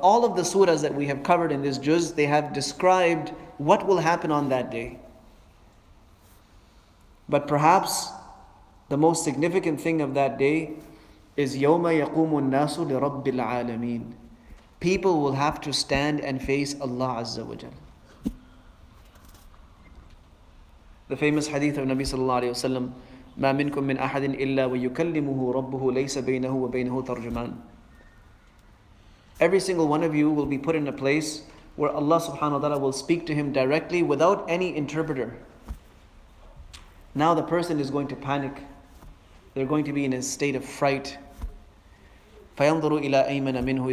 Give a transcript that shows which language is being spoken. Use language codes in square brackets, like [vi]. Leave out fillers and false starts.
[en] All of the surahs that we have covered in this juz, they have described what will happen on that day. But perhaps the most significant thing of that day is [ar] يَوْمَ يَقُومُ النَّاسُ لِرَبِّ الْعَالَمِينَ. [en] People will have to stand and face Allah Azza wa Jal. The famous hadith of Nabi sallallahu alayhi wa sallam, [ar] مَا مِنْكُم مِّنْ أَحَدٍ إِلَّا وَيُكَلِّمُهُ رَبُّهُ لَيْسَ بَيْنَهُ وَبَيْنَهُ تَرْجُمَانٌ. [en] Every single one of you will be put in a place where Allah subhanahu wa ta'ala will speak to him directly without any interpreter. Now the person is going to panic. They're going to be in a state of fright. [ar] فَيَنْظُرُ إِلَىٰ أَيْمَنَ مِنْهُ.